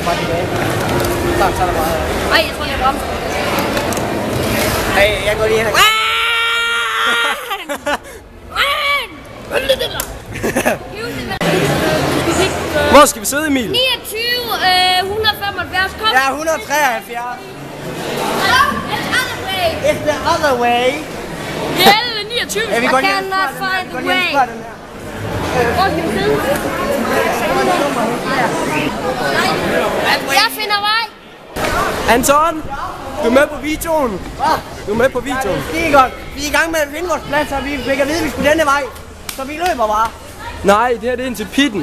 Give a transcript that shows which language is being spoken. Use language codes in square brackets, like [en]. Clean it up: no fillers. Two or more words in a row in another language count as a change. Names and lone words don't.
[da] Nej, jeg tror, jeg bremser. Hey, jeg går lige hen og... Hvor skal vi sidde, Emil? 29, 175, kom. Ja, 173. [en] Hello, it's other way. It's the other way. [da] Det er 29. Ja, vi [en] I [da] går lige [en] cannot find the way. [da] Jeg finder vej. Anton, du er med på videoen. Du er med på videoen. Det er godt. Vi er i gang med at finde vores plads, og vi fik at vide, at vi skulle denne vej. Så vi løber bare. Nej, det her det er ind til pitten.